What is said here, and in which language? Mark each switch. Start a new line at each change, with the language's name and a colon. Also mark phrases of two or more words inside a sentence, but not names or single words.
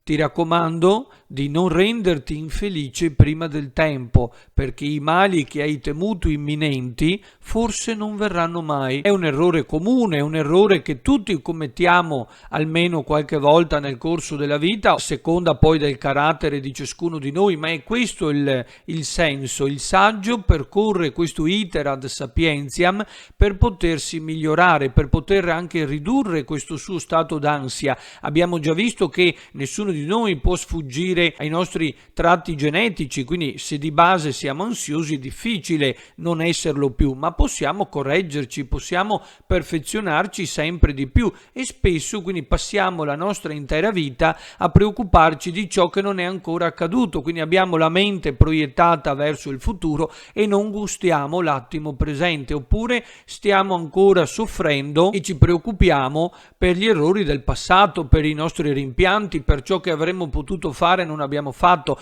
Italian: Ti raccomando di non renderti infelice prima del tempo, perché i mali che hai temuto imminenti forse non verranno mai. È un errore comune, è un errore che tutti commettiamo almeno qualche volta nel corso della vita, a seconda poi del carattere di ciascuno di noi, ma è questo il senso. Il saggio percorre questo
Latin: iter ad sapientiam
Italian: per potersi migliorare, per poter anche ridurre questo suo stato d'ansia. Abbiamo già visto che nessuno di noi può sfuggire ai nostri tratti genetici, quindi se di base siamo ansiosi è difficile non esserlo più, ma possiamo correggerci, possiamo perfezionarci sempre di più, e spesso quindi passiamo la nostra intera vita a preoccuparci di ciò che non è ancora accaduto, quindi abbiamo la mente proiettata verso il futuro e non gustiamo l'attimo presente, oppure stiamo ancora soffrendo e ci preoccupiamo per gli errori del passato, per i nostri rimpianti, per ciò che avremmo potuto fare e non abbiamo fatto.